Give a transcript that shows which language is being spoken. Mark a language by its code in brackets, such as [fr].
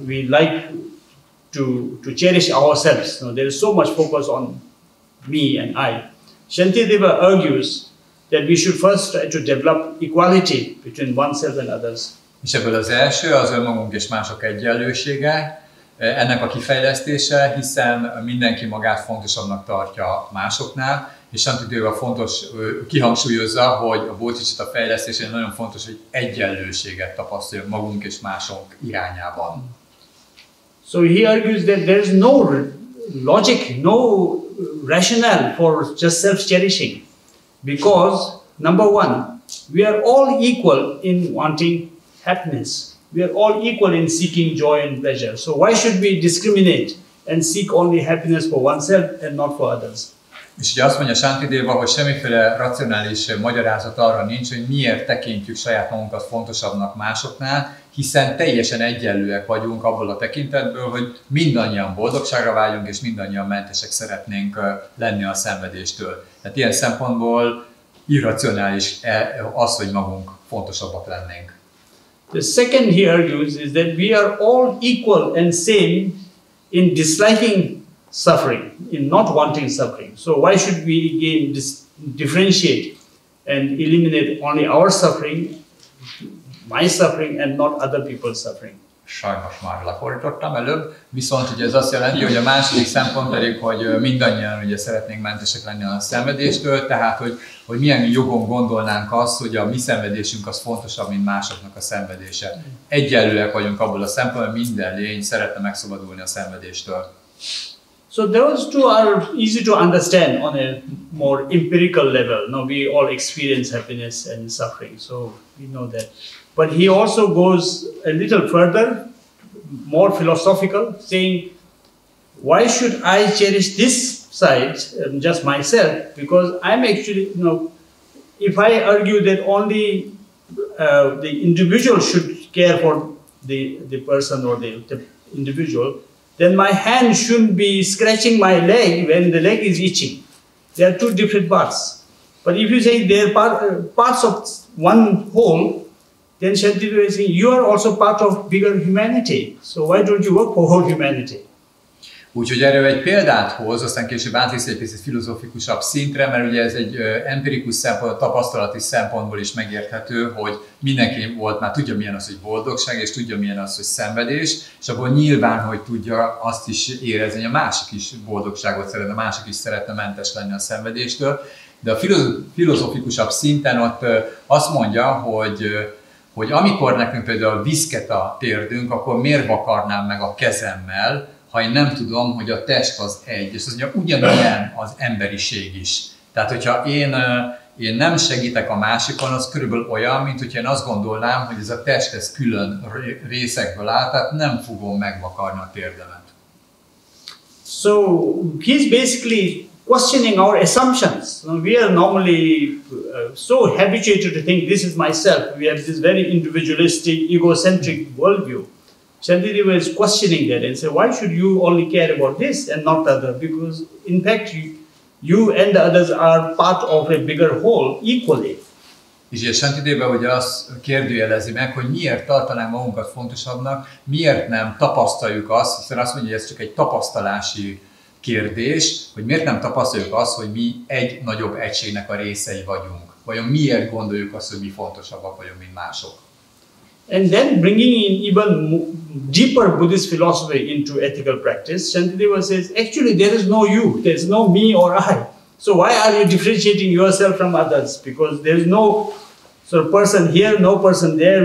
[en] We like to cherish ourselves. No, there is so much focus on me and I. Shantideva argues that we should first try to develop equality between oneself and others. [hu] És ebből az első az önmagunk és mások egyenlősége, ennek a kifejlesztése, hiszen mindenki magát fontosabbnak tartja másoknál, és Santidéva fontos, kihangsúlyozza, hogy a bodhicitta fejlesztésén nagyon fontos, hogy egyenlőséget tapasztaljunk magunk és mások irányában. [en] So he argues that there is no logic, no rationale for just self-cherishing, because number one, we are all equal in wanting happiness. We are all equal in seeking joy and pleasure. So why should we discriminate and seek only happiness for oneself and not for others? [hu] És ugye azt mondja Santidéva, hogy semmiféle racionális magyarázat arra nincs, hogy miért tekintjük saját magunkat fontosabbnak másoknál, hiszen teljesen egyenlőek vagyunk abból a tekintetből, hogy mindannyian boldogságra vágyunk, és mindannyian mentesek szeretnénk lenni a szenvedéstől. Tehát ilyen szempontból irracionális az, hogy magunk fontosabbak lennénk. [en] The second he argues is that we are all equal and same in disliking suffering, in not wanting suffering. So why should we again differentiate and eliminate only our suffering, my suffering, and not other people's suffering? [hu] Sajnos már lefordítottam előbb, viszont ugye ez azt jelenti, hogy a második szempont pedig, hogy mindannyian ugye szeretnénk mentesek lenni a szenvedéstől, tehát hogy milyen jogon gondolnánk azt, hogy a mi szenvedésünk az fontosabb, mint másoknak a szenvedése. Egyenlőek vagyunk abból a szempontból, hogy minden lény szeretne megszabadulni a szenvedéstől. [en] So those two are easy to understand on a more empirical level. Now we all experience happiness and suffering, so we know that. But he also goes a little further, more philosophical, saying, why should I cherish this side, just myself? Because I'm actually, if I argue that only the individual should care for the person or the individual, then my hand shouldn't be scratching my leg when the leg is itching. They are two different parts. But if you say they are parts of one whole, then Santidéva is saying, you are also part of bigger humanity. So why don't you work for whole humanity? [hu] Úgyhogy erről egy példát hoz, aztán később átviszi egy picit filozófikusabb szintre, mert ugye ez egy empirikus szempont, tapasztalati szempontból is megérthető, hogy mindenki volt már tudja, milyen az, hogy boldogság, és tudja, milyen az, hogy szenvedés, és abból nyilván, hogy tudja azt is érezni, hogy a másik is boldogságot szeretne, a másik is szeretne mentes lenni a szenvedéstől. De a filozófikusabb szinten ott azt mondja, hogy amikor nekünk például viszket a térdünk, akkor miért vakarnám meg a kezemmel, ha én nem tudom, hogy a test az egy, és az ugye ugyanilyen az emberiség is. Tehát, hogyha én nem segítek a másikon, az körülbelül olyan, mint hogyha én azt gondolnám, hogy ez a test ez külön részekből áll, tehát nem fogom megvakarni a térdemet. [en] So he's basically questioning our assumptions. We are normally so habituated to think this is myself. We have this very individualistic, egocentric worldview. Santidéva is questioning that and say, why should you only care about this and not the other? Because in fact, you and the others are part of a bigger whole equally. [hu] És Santidéva ugye azt kérdőjelezi meg, hogy miért tartanánk magunkat fontosabbnak, miért nem tapasztaljuk azt, hiszen azt mondja, hogy ez csak egy tapasztalási kérdés, hogy miért nem tapasztaljuk azt, hogy mi egy nagyobb egységnek a részei vagyunk. Vajon miért gondoljuk azt, hogy mi fontosabbak vagyunk, mint mások? [en] And then bringing in even deeper Buddhist philosophy into ethical practice, Santidéva says, actually there is no you, there is no me or I. So why are you differentiating yourself from others? Because there is no sort of person here, no person there.